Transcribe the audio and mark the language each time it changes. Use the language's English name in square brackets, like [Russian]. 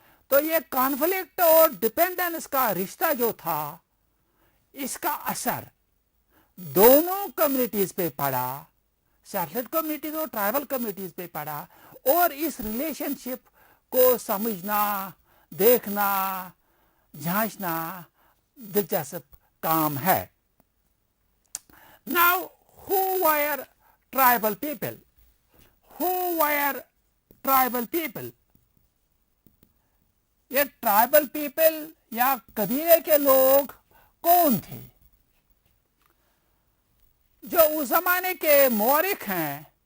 [Urdu] تو یہ کانفلکٹ اور ڈیپینڈنس کا رشتہ جو تھا, اس کا اثر دونوں کمیونٹیز پہ پڑا, سیٹلڈ کمیونٹیز اور ٹرائبل کمیونٹیز پہ پڑا. اور اس ریلیشن شپ کو سمجھنا, دیکھنا, جھانچنا دلچسپ کام ہے. [English] Now, who were tribal people? Who were tribal people? [Urdu] یہ ٹرائبل پیپل یا قبیلے کے لوگ کون تھے؟ جو اس زمانے کے مورخ ہیں,